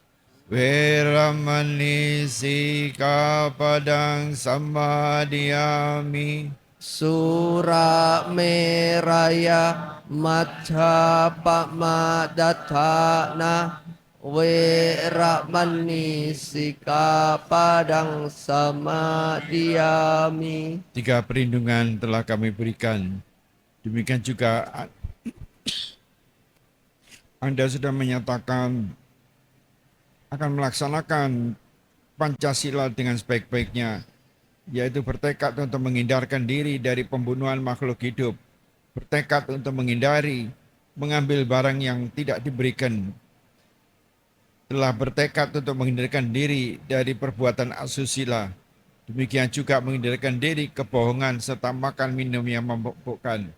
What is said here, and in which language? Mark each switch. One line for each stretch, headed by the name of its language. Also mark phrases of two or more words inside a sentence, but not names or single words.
Pali: Veramani sikapadang samadiyami. Sura meraya Majapa madatana. Weramani Sikapadang Samadiyami.
Indonesian: 3 perlindungan telah kami berikan. Demikian juga Anda sudah menyatakan akan melaksanakan Pancasila dengan sebaik-baiknya, yaitu bertekad untuk menghindarkan diri dari pembunuhan makhluk hidup, bertekad untuk menghindari mengambil barang yang tidak diberikan, telah bertekad untuk menghindarkan diri dari perbuatan asusila, demikian juga menghindarkan diri kebohongan serta makan minum yang memabukkan.